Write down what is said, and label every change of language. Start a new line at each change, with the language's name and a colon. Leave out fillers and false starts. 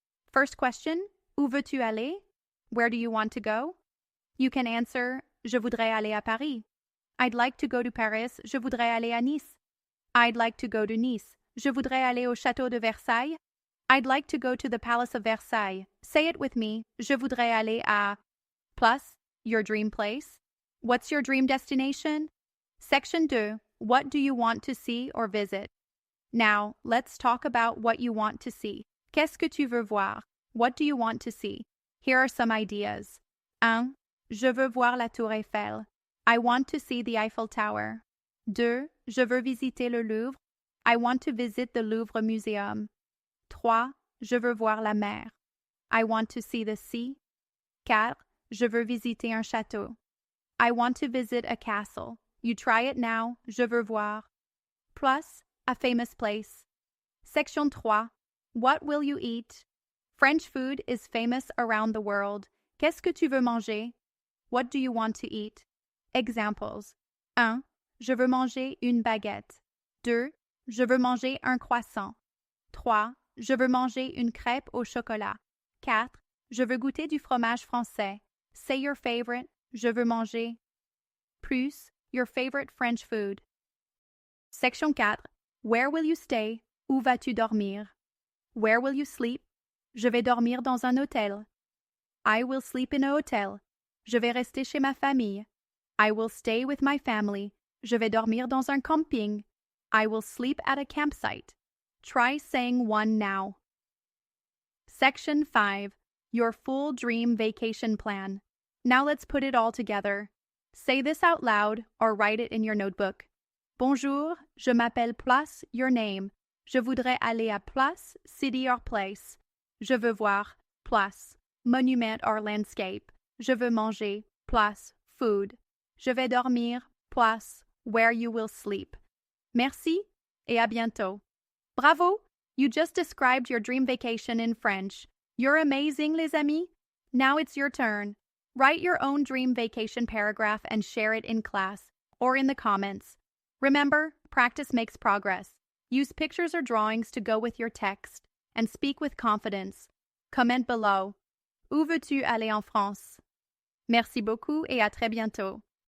English: First question,
French: où veux-tu aller?
English: Where do you want to go? You can answer,
French: je voudrais aller à Paris.
English: I'd like to go to Paris.
French: Je voudrais aller à Nice.
English: I'd like to go to Nice.
French: Je voudrais aller au château de Versailles.
English: I'd like to go to the Palace of Versailles. Say it with me.
French: Je voudrais aller à.
English: Plus, your dream place. What's your dream destination? Section 2. What do you want to see or visit? Now, let's talk about what you want to see.
French: Qu'est-ce que tu veux voir?
English: What do you want to see? Here are some ideas. 1.
French: Je veux voir la Tour Eiffel.
English: I want to see the Eiffel Tower. 2.
French: Je veux visiter le Louvre.
English: I want to visit the Louvre Museum. 3.
French: Je veux voir la mer.
English: I want to see the sea. 4.
French: Je veux visiter un château.
English: I want to visit a castle. You try it now.
French: Je veux voir.
English: Plus, a famous place. Section 3. What will you eat? French food is famous around the world.
French: Qu'est-ce que tu veux manger?
English: What do you want to eat? Examples. 1.
French: Je veux manger une baguette. 2. Je veux manger un croissant. 3. Je veux manger une crêpe au chocolat. 4. Je veux goûter du fromage français.
English: Say your favorite. Je veux manger. Plus, your favorite French food. Section 4. Where will you stay?
French: Où vas-tu dormir?
English: Where will you sleep?
French: Je vais dormir dans un hôtel.
English: I will sleep in a hotel.
French: Je vais rester chez ma famille.
English: I will stay with my family.
French: Je vais dormir dans un camping.
English: I will sleep at a campsite. Try saying one now. Section 5. Your full dream vacation plan. Now let's put it all together. Say this out loud or write it in your notebook.
French: Bonjour, je m'appelle Place,
English: your name.
French: Je voudrais aller à Place,
English: city or place.
French: Je veux voir, Place,
English: monument or landscape.
French: Je veux manger, Place, food. Je vais dormir,
English: Place, where you will sleep.
French: Merci et à bientôt. Bravo!
English: You just described your dream vacation in French. You're amazing,
French: les amis.
English: Now it's your turn. Write your own dream vacation paragraph and share it in class or in the comments. Remember, practice makes progress. Use pictures or drawings to go with your text and speak with confidence. Comment below.
French: Où veux-tu aller en France? Merci beaucoup et à très bientôt.